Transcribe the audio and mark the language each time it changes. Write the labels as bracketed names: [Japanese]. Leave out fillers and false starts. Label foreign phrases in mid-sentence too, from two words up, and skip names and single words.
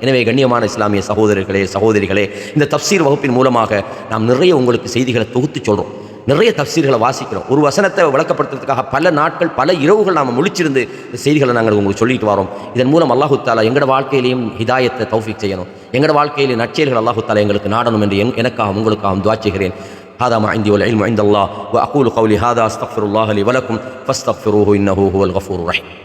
[Tamil] எனவே கண்ணியமான இஸ்லாமிய சகோதரர்களே, சகோதரிகளே, இந்த தஃப்சீர் வகுப்பின் மூலமாக நாம் நிறைய உங்களுக்கு செய்திகளை தொகுத்து சொல்கிறோம், நிறைய தஃப்சீர்களை வாசிக்கிறோம். ஒரு வசனத்தை விளக்கப்படுத்துறதுக்காக பல நாட்கள் பல இரவுகள் நாம் முழிச்சிருந்து இந்த செய்திகளை நாங்கள் உங்களுக்கு சொல்லிட்டு வரோம். இதன் மூலம் அல்லாஹ் தஆலா எங்களோட வாழ்க்கையிலையும் ஹிதாயத்தை தௌஃபீக் செய்யணும், எங்களோட வாழ்க்கையிலே நற்செயல்கள் அல்லாஹ் தஆலா எங்களுக்கு நாடணும் என்று எனக்காகவும் உங்களுக்காகவும் துஆ செய்கிறேன். [Arabic] هذا ما عندي والعلم عند الله وأقول قولي هذا أستغفر الله لي ولكم فاستغفروه إنه هو الغفور الرحيم.